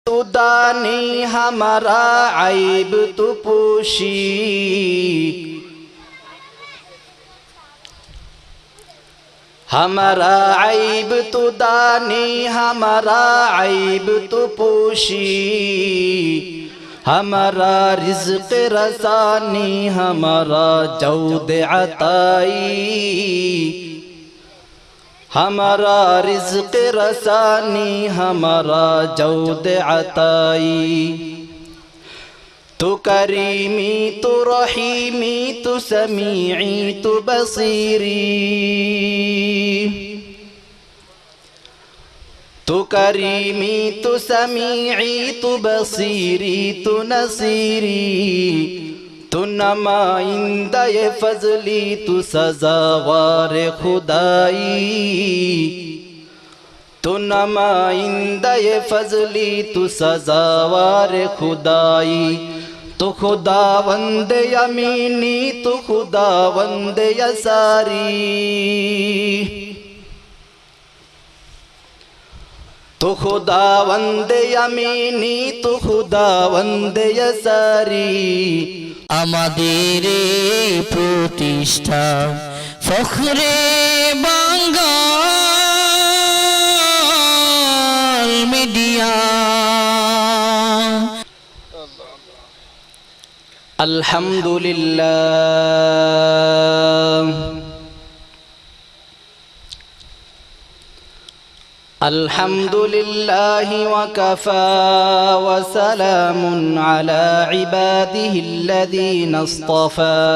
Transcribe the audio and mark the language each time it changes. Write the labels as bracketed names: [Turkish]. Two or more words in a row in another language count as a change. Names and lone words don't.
[Persian] تو دانی همه را عیب تو پوشی, همه را عیب تو دانی همه را عیب تو پوشی، همه را رزق رسانی همه را جود عطایی، همه را رزق رسانی همه را جود عطایی. تو کریمی تو رحیمی تو سمیعی تو بصیری, تو کریمی تو سمیعی تو بصیری تو نصیری، تو نماینده فضلی تو سزاوار خدایی، تو نماینده فضلی تو سزاوار خدایی. تو خداوند یمینی تو خداوند یساری، تو خداوند یمینی تو خداوند یساری. [Bangla] আমাদের প্রতিষ্ঠা ফখরে বাঙ্গাল মিডিয়া। [Arabic] الحمد لله الحمد لله وكفى وسلام على عباده الذين اصطفى.